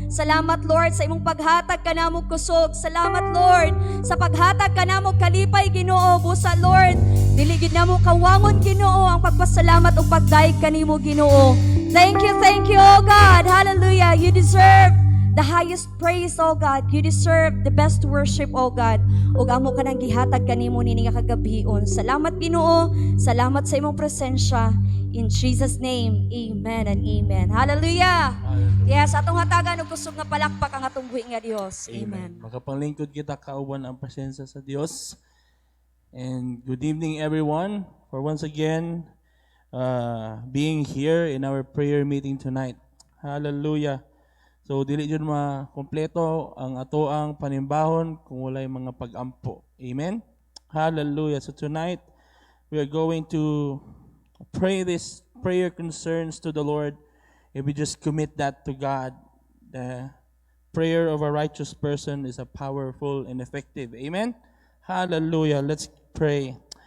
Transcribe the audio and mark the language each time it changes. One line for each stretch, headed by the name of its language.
Cebuano: Salamat Lord sa imong paghatag kanamo kusog. Salamat Lord sa paghatag kanamo kalipay Ginoo. Busa Lord, dili gid namo kawangon Ginoo ang pagpasalamat ug pagdaig kanimo Ginoo.
English: Thank you, oh God. Hallelujah. You deserve the highest praise, oh God. You deserve the best worship, oh God.
Cebuano: Ug amo ka nang gihatag kanimo nini nga kagabhion. Salamat Ginoo. Salamat sa imong presensya.
English: In Jesus name, amen and amen.
Cebuano: Hallelujah. Yes, atong hatagan og kusog nga palakpak ang atong buhi nga Dios. Amen. Makapanglingkod kita kauban ang presensya sa Dios.
English: And good evening everyone for once again being here in our prayer meeting tonight. Hallelujah.
Cebuano: So dili jud makompleto ang atoang panimbahon kung walay mga pag-ampo.
English: Amen. Hallelujah. So tonight we are going to pray this prayer concerns to the Lord. If we just commit that to God, the prayer of a righteous person is a powerful and effective. Amen. Hallelujah. Let's pray.